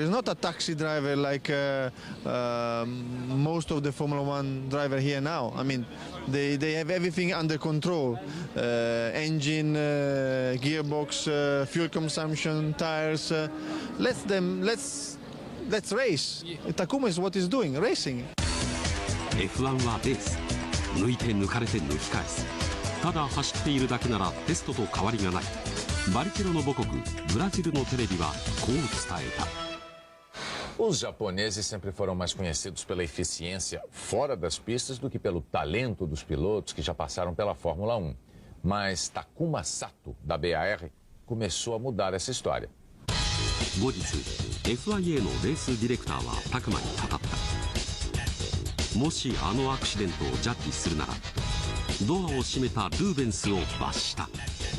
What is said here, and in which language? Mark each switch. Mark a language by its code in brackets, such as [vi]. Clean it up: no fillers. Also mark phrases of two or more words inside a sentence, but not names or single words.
[en] He's not a taxi driver like most of the Formula 1 driver here now. I mean, they have everything under control: engine, gearbox, fuel consumption, tires. Let's race. Takuma is what he's doing, racing. [ja] F1 はレース。抜いて抜かれて抜き返す。ただ走っているだけならテストと変わりがない。バリケロの母国ブラジルのテレビはこう伝えた。 [pt] Os japoneses sempre foram mais conhecidos pela eficiência fora das pistas do que pelo talento dos pilotos que já passaram pela Fórmula 1. Mas Takuma Sato, da BAR, começou a mudar essa história. [ja] 後日 FIA のレースディレクターはタクマに語った。もしあのアクシデントをジャッジするならドアを閉めたルーベンスを罰した。